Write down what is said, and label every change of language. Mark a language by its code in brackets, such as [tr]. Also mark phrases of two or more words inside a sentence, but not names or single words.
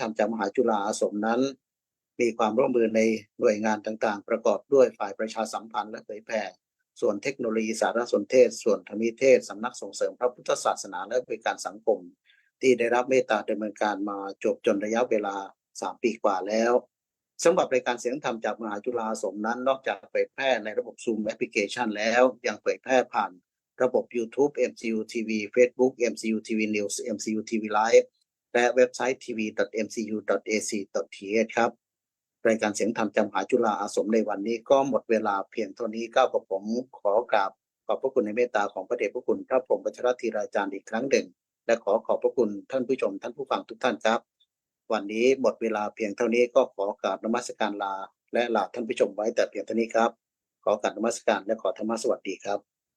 [th] รมจากมหาจุฬาอาสมนั้นมีความร่วมมือในหน่วยงานต่างๆประกอบด้วยฝ่ายประชาสัมพันธ์และเผยแพร่ส่วนเทคโนโลยีสารสนเทศส่วนธรรมิเทศสำนักส่งเสริมพระพุทธศาสนาและบริการสังคมที่ได้รับเมตตาดำเนินการมาจบจนระยะเวลา3 ปีกว่าแล้วสำหรับรายการเสียงธรรมจากมหาจุฬาอาสมนั้นนอกจากเผยแพร่ในระบบ Zoom แอปพลิเคชันแล้วยังเผยแพร่ผ่าน ระบบ YouTube MCU TV Facebook MCU TV News MCU TV Live และเว็บไซต์ tv.mcu.ac.th ครับรายการเสียงธรรมจำหาจุฬาอาสมในวันนี้ก็หมดเวลาเพียงเท่านี้ก้าวกับผมขอกราบขอบพระคุณในเมตตาของพระเดชพระคุณพระพรหมวัชรธีราจารย์อีกครั้งหนึ่งและขอบพระคุณท่านผู้ชมท่านผู้ฟังทุกท่านครับวันนี้หมดเวลาเพียงเท่านี้ก็ขอกราบนมัสการลาและลาท่านผู้ชมไว้แต่เพียงเท่านี้ครับขอกราบนมัสการและขอธรรมสวัสดีครับ